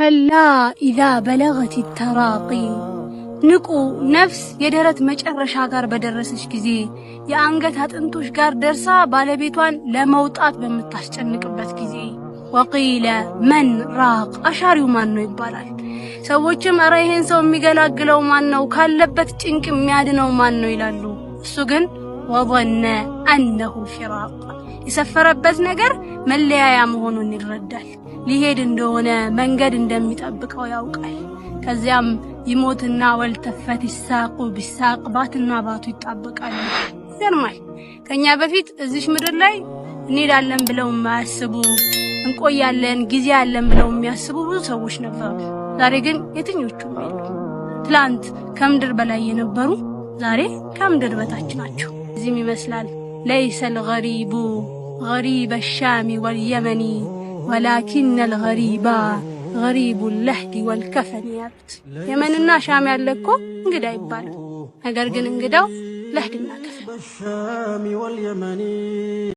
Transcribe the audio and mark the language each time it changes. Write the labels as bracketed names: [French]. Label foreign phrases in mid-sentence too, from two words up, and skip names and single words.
[Arabic] كلا إذا بلغت التراقي [Amharic] ንቁ ነፍስ የደረት መጨረሻ ጋር በደረሰች ጊዜ የአንገት አጥንቶች ጋር ደርሳ ባለቤቷን ለመውጣት በመታስጨንቅበት ጊዜ [Arabic] وقيل من راق [Amharic] አሻሪው ማን ነው ይባላል። ሰዎችም ኧረ ይሄን ሰው የሚገላግለው ማን ነው ካለበት ጭንቅ የሚያድነው ማን ነው ይላሉ። እሱ ግን [Arabic] وظن انه الفراق [Amharic] የሰፈረበት ነገር መለያያ መሆኑን ይረዳል። ሊሄድ እንደሆነ መንገድ እንደሚጠብቀው ያውቃል። ከዚያም ይሞትና [Arabic] والتفت الساق بالساق [Amharic] ባትና ባቱ ይጣበቃሉ። ይገርማል። ከኛ በፊት እዚህ ምድር ላይ እንሄዳለን ብለው ማያስቡ እንቆያለን ጊዜ ያለን ብለው የሚያስቡ ብዙ ሰዎች ነበሩ። ዛሬ ግን የትኞቹም የሉ። ትላንት ከምድር በላይ የነበሩ ዛሬ ከምድር በታች ናቸው። እዚህም ይመስላል [Arabic] ليس الغريب غريب الشام واليمن ولكن الغريب غريب اللحد والكفن [Amharic] ያሉት የመንና ሻም ያለኮ እንግዳ ይባላል። ነገር ግን እንግዳው ለህድና ከፈን